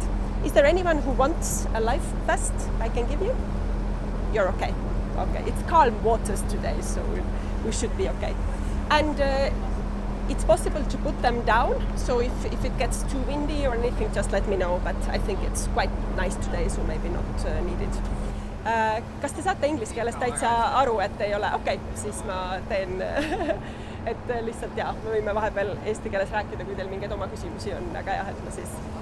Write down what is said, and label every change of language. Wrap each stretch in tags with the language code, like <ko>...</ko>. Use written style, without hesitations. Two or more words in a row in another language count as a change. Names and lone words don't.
<en>Is there anyone who wants a life vest I can give you? You're okay. Okay, it's calm waters today, so we should be okay. And it's possible to put them down, so if it gets too windy or anything, just let me know, but I think it's quite nice today, so maybe not needed.</en> <et>Kas te saate inglise keeles täitsa aru, et ei ole? Okei, siis ma teen, et lihtsalt me võime vahepeal eesti keeles rääkida, kui teil mingeid oma küsimusi on, aga jah, et ma siis...</et>